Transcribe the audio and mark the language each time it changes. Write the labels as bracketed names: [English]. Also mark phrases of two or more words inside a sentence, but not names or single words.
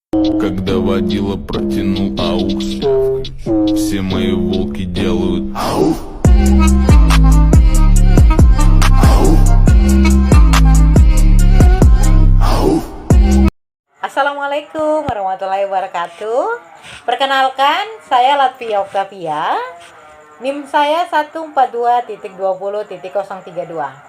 [Russian] Когда водила протянул аукс, все мои волки делают ау. [Arabic] السلام عليكم ورحمة الله وبركاته. [Indonesian] Perkenalkan, saya Latvia Octavia. NIM saya 142.20.032.